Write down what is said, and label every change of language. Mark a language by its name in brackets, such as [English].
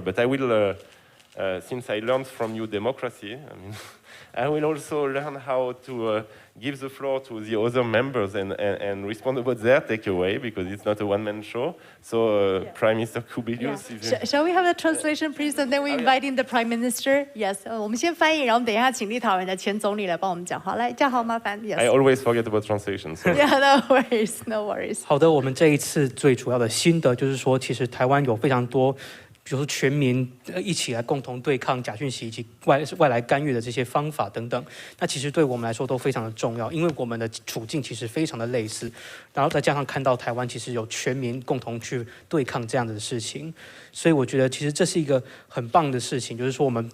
[English] But I will, since I learned from you democracy, I will also learn how to give the floor to the other members and respond about their takeaway, because it's not a one-man show. So, Prime Minister Kubilius. Yeah. Shall we have the translation, please? And then we invite in the Prime Minister. Yes. [Chinese] 我们先翻译，然后等一下请立陶宛的前总理来帮我们讲话。来，这样好麻烦。 [English] Yes. I always forget about translation. So. Yeah, no worries, no worries. [Chinese] 好的，我们这一次最主要的心得就是说，其实台湾有非常多，比如说全民一起来共同对抗假讯息以及外来干预的这些方法等等，那其实对我们来说都非常的重要，因为我们的处境其实非常的类似，然后再加上看到台湾其实有全民共同去对抗这样的事情，所以我觉得其实这是一个很棒的事情，就是说我